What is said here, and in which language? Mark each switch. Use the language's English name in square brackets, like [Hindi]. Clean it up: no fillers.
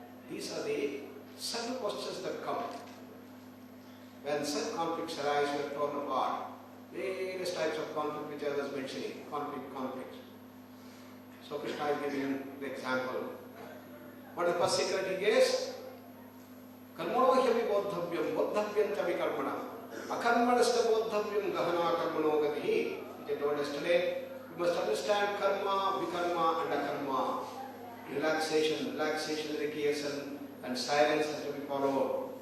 [English] These are the subtle questions that come. When such conflicts arise, we are torn apart. Various types of conflict which I was mentioning. Conflict. So Krishna is giving the example. What is the first secret he gives? [Sanskrit] कर्मणो ह्यपि बोद्धव्यं च विकर्मणः अकर्मणश्च बोद्धव्यं गहना कर्मणो गतिः. [English] They told yesterday, you must understand karma, vikarma and akarma. Relaxation, recreation and silence has to be followed.